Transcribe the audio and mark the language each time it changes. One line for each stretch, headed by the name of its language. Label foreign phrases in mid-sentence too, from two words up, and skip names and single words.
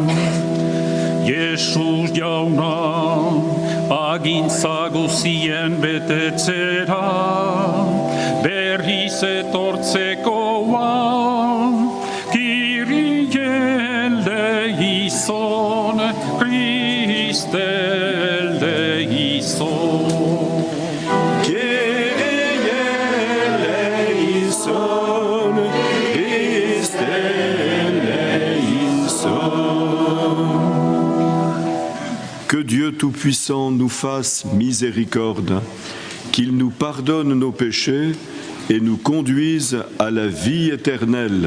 Basque: Jesús jauna, agintza guzien betetzera, berriz etortzekoa,
Greek: Κύριε ἐλέησον, Χριστὲ ἐλέησον. Κύριε ἐλέησον, Χριστὲ ἐλέησον.
French: Que Dieu Tout-Puissant nous fasse miséricorde, qu'il nous pardonne nos péchés et nous conduise à la vie éternelle.